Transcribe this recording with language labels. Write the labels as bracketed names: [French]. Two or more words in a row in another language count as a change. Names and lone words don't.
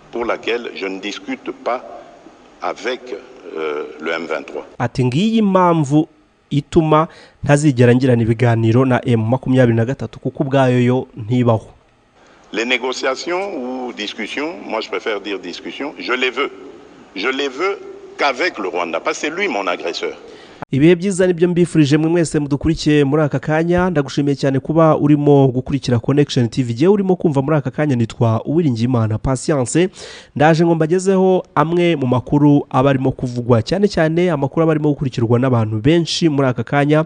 [French] laquelle je ne discute pas avec le M23. [Kinyarwanda] Ati ngiyi impamvu ituma ntazigera ngirana ibiganiro na M23 kuko ubwayo yo ntibaho. [French] Les négociations ou discussions, moi je préfère dire discussions, je les veux qu'avec le Rwanda, parce que c'est lui mon agresseur. [Kinyarwanda] Ibihe byiza nibyo mbifurije mwe mwese mudukurikiye muri aka kanya. Ndagushimiye cyane kuba urimo gukurikira Connection TV. Je urimo kumva muri aka kanya nitwa Uwiringiyimana Patience. Ndaje ngo mbagezeho amwe mu makuru abarimo kuvugwa cyane amakuru abarimo gukurikirwa n'abantu benshi muri aka kanya.